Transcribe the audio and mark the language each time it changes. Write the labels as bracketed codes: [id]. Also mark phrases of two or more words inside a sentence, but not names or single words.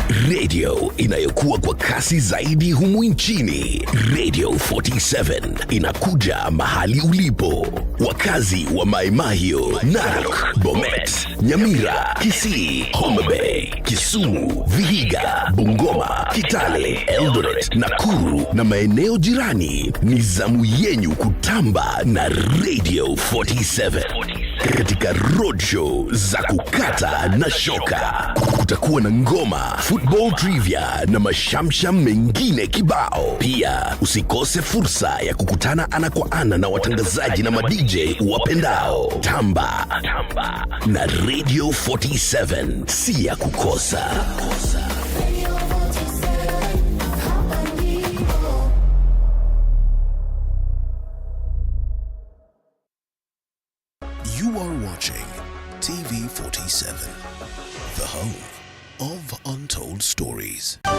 [sw] Radio inayokuwa kwa kasi zaidi humu nchini. Radio 47 inakuja mahali ulipo. Wakazi wa Mai Mahiu, Narok, Bomet, Nyamira, Kisii, Homa Bay, Kisumu, Vihiga, Bungoma, Kitale, Eldoret, Nakuru na maeneo jirani, ni zamu yenyu kutamba na Radio 47. Katika roadshow za kukata na shoka, kutakuwa na ngoma, [en] football trivia [sw] na mashamsham mengine kibao. Pia usikose fursa ya kukutana ana kwa ana na watangazaji na madj wapendao. Tamba na Radio 47, si ya kukosa. [en] You are watching TV 47, the home of untold stories.